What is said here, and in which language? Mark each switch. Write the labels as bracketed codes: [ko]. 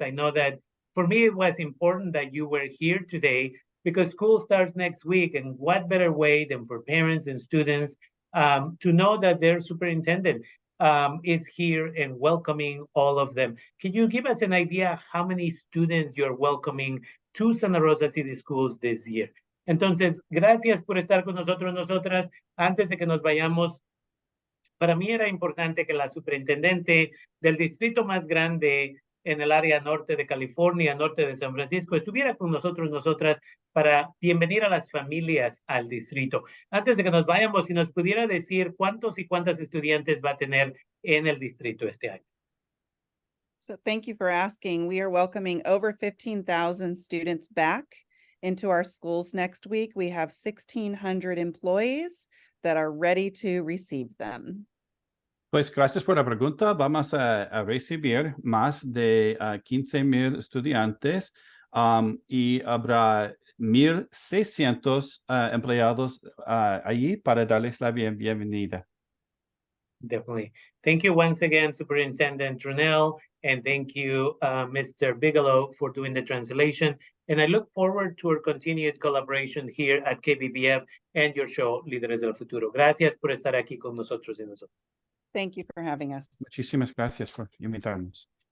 [en] I know that for me, it was important that you were here today because school starts next week, and what better way than for parents and students to know that their superintendent is here and welcoming all of them. Can you give us an idea how many students you're welcoming to Santa Rosa City Schools this year? [es] Entonces, gracias por estar con nosotros, nosotras. Antes de que nos vayamos, para mí era importante que la superintendente del distrito más grande en el área norte de California, norte de San Francisco, estuviera con nosotros, nosotras, para bienvenir a las familias al distrito. Antes de que nos vayamos, si nos pudiera decir cuántos y cuántas estudiantes va a tener en el distrito este año. [en] So thank you for asking. We are welcoming over 15,000 students back into our schools next week. We have 1,600 employees that are ready to receive them. [es] Pues gracias por la pregunta. Vamos a recibir más de 15,000 estudiantes y habrá 1,600 empleados allí para darles la bienvenida. [en] Definitely. Thank you once again, Superintendent Trunnell, and thank you, Mr. Bigelow, for doing the translation. And I look forward to our continued collaboration here at KBBF and your show, Líderes del Futuro. [es] Gracias por estar aquí con nosotros y nosotros. [en] Thank you for having us. [es] Muchísimas gracias por invitarnos.